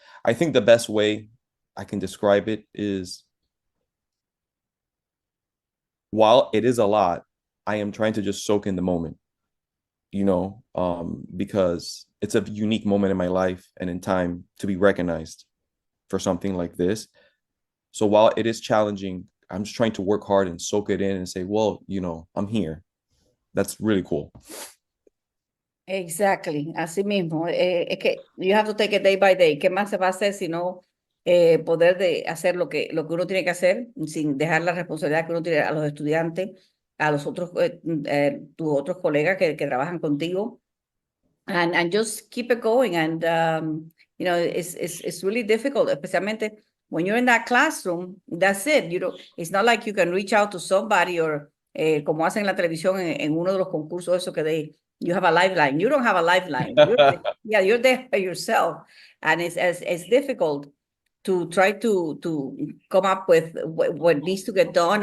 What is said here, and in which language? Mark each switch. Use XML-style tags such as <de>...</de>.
<en>I think the best way I can describe it is, while it is a lot, I am trying to just soak in the moment, because it's a unique moment in my life and in time to be recognized for something like this. So while it is challenging, I'm just trying to work hard and soak it in and say, well, I'm here. That's really cool. Exactly,</en> <es>así mismo. Es que</es> <en>you have to take it day by day.</en> <es>¿Qué más se va a hacer si no poder hacer lo que uno tiene que hacer sin dejar la responsabilidad que uno tiene a los estudiantes, a los otros, tus otros colegas que trabajan contigo?</es> <en>And just keep it going. And, it's really difficult,</en> <es>especialmente</es> <en>when you're in that classroom. That's it. It's not like you can reach out to somebody or</en> <es>como hacen en la televisión en uno de los concursos, eso que</es> <en>you have a lifeline. You don't have a lifeline. You're there by yourself. And it's difficult to try to come up with what needs to get done.</en>